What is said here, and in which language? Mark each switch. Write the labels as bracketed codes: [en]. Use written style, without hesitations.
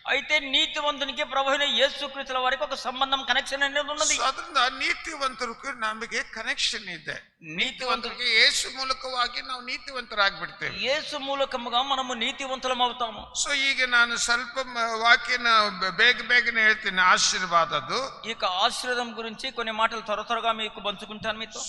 [te] అయితే నీతివంతునికి ప్రభువైన యేసుక్రీస్తుల వారికి ఒక సంబంధం, కనెక్షన్ అనేది ఉన్నది. [kn] ಅದರಿಂದ ನೀತಿವಂತರಿಗೆ ನಮಗೆ ಕನೆಕ್ಷನ್ ಇದೆ. ನೀತಿವಂತರಿಗೆ ಯೇಸು ಮೂಲಕವಾಗಿ ನಾವು ನೀತಿವಂತರಾಗ್ಬಿಡ್ತೇವೆ. [te] యేసు మూలకముగా మనము నీతివంతులం అవుతాము. [kn] ಸೊ ಈಗ ನಾನು ಸ್ವಲ್ಪ ವಾಕ್ಯನ ಬೇಗನೆ ಹೇಳ್ತೀನಿ, ಆಶೀರ್ವಾದದ್ದು. [te] ఇక ఆశీర్వాదం గురించి కొన్ని మాటలు త్వరగా మీకు పంచుకుంటాను మీతో.